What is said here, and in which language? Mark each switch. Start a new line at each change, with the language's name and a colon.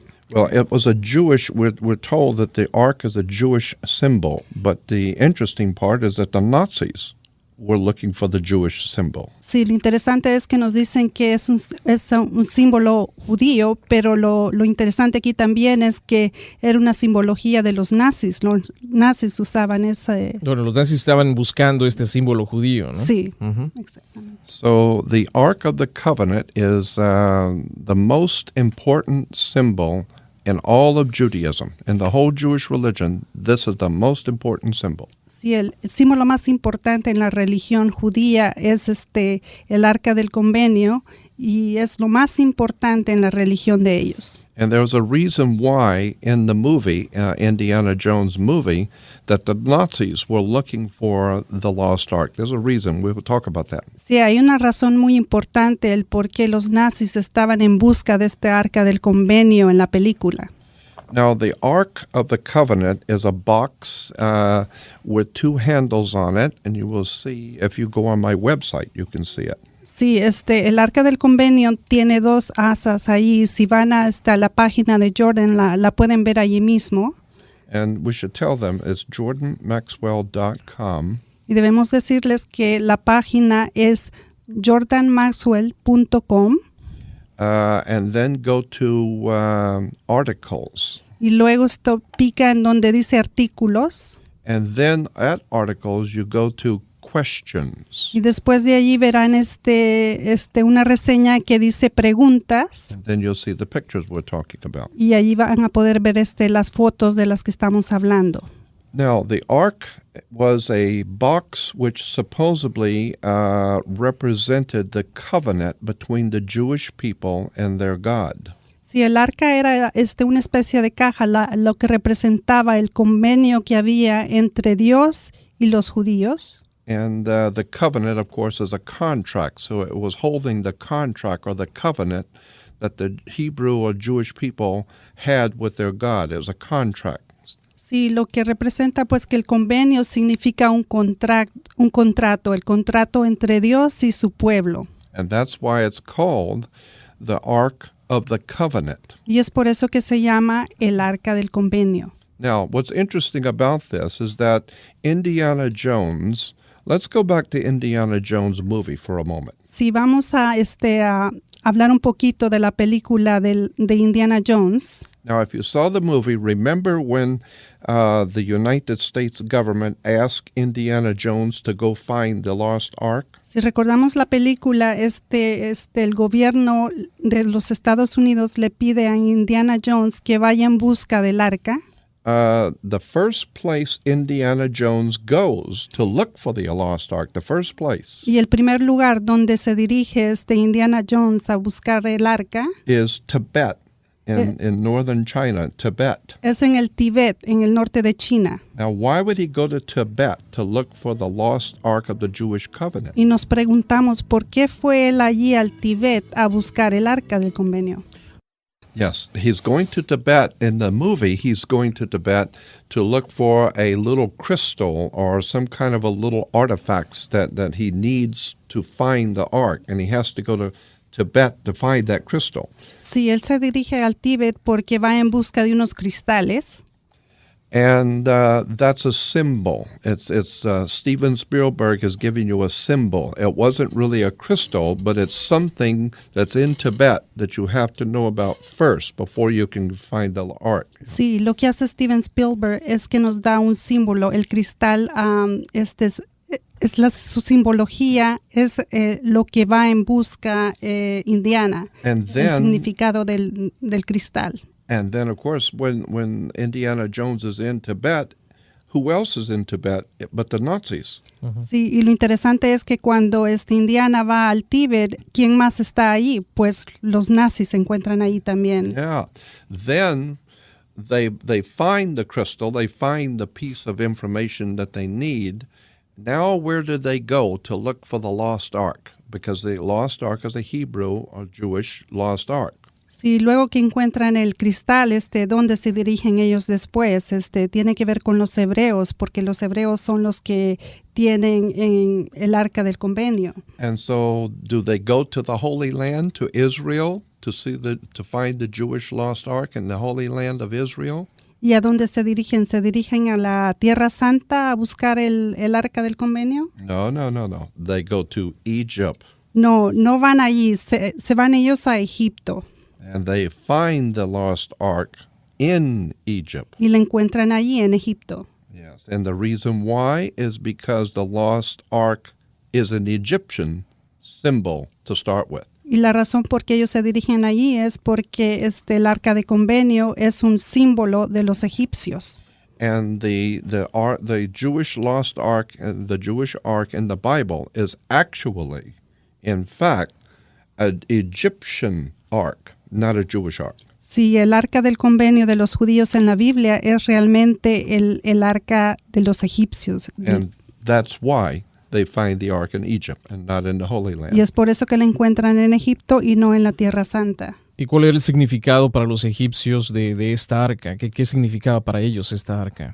English: Well, it was we're told that the Ark is a Jewish symbol, but the interesting part is that the Nazis were looking for the Jewish symbol.
Spanish: Sí, lo interesante es que nos dicen que es un símbolo judío, pero lo interesante aquí también es que era una simbología de los nazis. Los nazis usaban ese... Bueno, los nazis estaban buscando este símbolo judío, ¿no? Sí, exactamente.
English: So the Ark of the Covenant is the most important symbol in all of Judaism. In the whole Jewish religion, this is the most important symbol.
Spanish: Sí, el símbolo más importante en la religión judía es el Arca del Convenio y es lo más importante en la religión de ellos.
English: And there's a reason why in the movie, Indiana Jones movie, that the Nazis were looking for the lost ark. There's a reason. We will talk about that.
Spanish: Sí, hay una razón muy importante el por qué los nazis estaban en busca de este Arca del Convenio en la película.
English: Now, the Ark of the Covenant is a box with two handles on it, and you will see, if you go on my website, you can see it.
Spanish: Sí, el Arca del Convenio tiene dos asas ahí. Si van a la página de Jordan, la pueden ver allí mismo.
English: And we should tell them it's jordanmaxwell.com.
Spanish: Y debemos decirles que la página es jordanmaxwell.com.
English: And then go to articles.
Spanish: Y luego pica en donde dice artículos.
English: And then at articles you go to questions.
Spanish: Y después de allí verán una reseña que dice preguntas.
English: And then you'll see the pictures we're talking about.
Spanish: Y allí van a poder ver las fotos de las que estamos hablando.
English: Now, the ark was a box which supposedly represented the covenant between the Jewish people and their God.
Spanish: Sí, el arca era una especie de caja, lo que representaba el convenio que había entre Dios y los judíos.
English: And the covenant, of course, is a contract. So it was holding the contract or the covenant that the Hebrew or Jewish people had with their God. It was a contract.
Spanish: Sí, lo que representa pues que el convenio significa un contrato, el contrato entre Dios y su pueblo.
English: And that's why it's called the Ark of the Covenant.
Spanish: Y es por eso que se llama el arca del convenio.
English: Now, what's interesting about this is that Indiana Jones, let's go back to Indiana Jones movie for a moment.
Spanish: Si vamos a hablar un poquito de la película de Indiana Jones.
English: Now, if you saw the movie, remember when the United States government asked Indiana Jones to go find the lost ark?
Spanish: Si recordamos la película, el gobierno de los Estados Unidos le pide a Indiana Jones que vaya en busca del arca.
English: The first place Indiana Jones goes to look for the lost ark, the first place,
Spanish: Y el primer lugar donde se dirige Indiana Jones a buscar el arca
English: is Tibet. In northern China, Tibet.
Spanish: es en el Tíbet, en el norte de China.
English: Now, why would he go to Tibet to look for the lost ark of the Jewish covenant?
Spanish: Y nos preguntamos por qué fue él allí al Tíbet a buscar el arca del convenio.
English: Yes, he's going to Tibet. In the movie, he's going to Tibet to look for a little crystal or some kind of a little artifacts that he needs to find the ark, and he has to go to Tibet to find that crystal.
Spanish: Sí, él se dirige al Tíbet porque va en busca de unos cristales.
English: And that's a symbol. It's Steven Spielberg is giving you a symbol. It wasn't really a crystal, but it's something that's in Tibet that you have to know about first before you can find the ark.
Spanish: Sí, lo que hace Steven Spielberg es que nos da un símbolo. El cristal, su simbología es lo que va en busca Indiana,
English: And
Spanish: el
English: then,
Spanish: significado del cristal.
English: and then, of course, when Indiana Jones is in Tibet, who else is in Tibet but the Nazis?
Spanish: Sí, y lo interesante es que cuando Indiana va al Tíbet, ¿quién más está ahí? Pues los nazis se encuentran ahí también.
English: Yeah. Then they find the crystal, they find the piece of information that they need. Now where do they go to look for the lost ark? Because the lost ark is a Hebrew or Jewish lost ark.
Spanish: Sí, luego que encuentran el cristal, ¿dónde se dirigen ellos después? Tiene que ver con los hebreos, porque los hebreos son los que tienen en el arca del convenio.
English: And so do they go to the Holy Land, to Israel, to find the Jewish lost ark in the Holy Land of Israel?
Spanish: ¿Y a dónde se dirigen? ¿Se dirigen a la Tierra Santa a buscar el arca del convenio?
English: No. They go to Egypt.
Spanish: No van allí, se van ellos a Egipto.
English: And they find the lost ark in Egypt.
Spanish: Y la encuentran allí en Egipto.
English: Yes, and the reason why is because the lost ark is an Egyptian symbol to start with.
Spanish: Y la razón por qué ellos se dirigen allí es porque el arca de convenio es un símbolo de los egipcios.
English: And the Jewish lost ark, the Jewish ark in the Bible is actually, in fact, an Egyptian ark, not a Jewish ark.
Spanish: Sí, el arca del convenio de los judíos en la Biblia es realmente el arca de los egipcios.
English: And that's why they find the ark in Egypt and not in the Holy Land.
Spanish: Y es por eso que la encuentran en Egipto y no en la Tierra Santa. ¿Y cuál era el significado para los egipcios de esta arca? ¿Qué significaba para ellos esta arca?